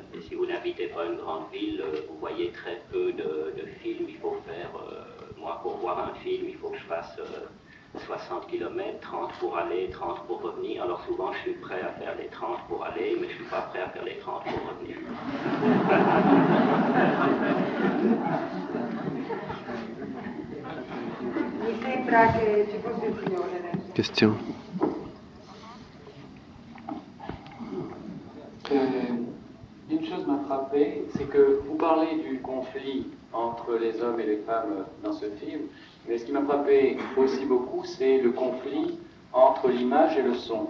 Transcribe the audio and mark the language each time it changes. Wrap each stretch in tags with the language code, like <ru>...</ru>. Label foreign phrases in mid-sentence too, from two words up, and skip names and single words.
<fr>Et si vous n'habitez pas une grande ville, vous voyez très peu de films. Il faut faire, moi pour voir un film, il faut que je fasse 60 km, 30 pour aller, 30 pour revenir. Alors souvent je suis prêt à faire les 30 pour aller, mais je ne suis pas prêt à faire les 30 pour revenir.</fr> <it>Mi sembra che ci fosse il signore adesso.</it> <fr>Question? Une chose m'a frappé, c'est que vous parlez du conflit entre les hommes et les femmes dans ce film, mais ce qui m'a frappé aussi beaucoup, c'est le conflit entre l'image et le son.</fr>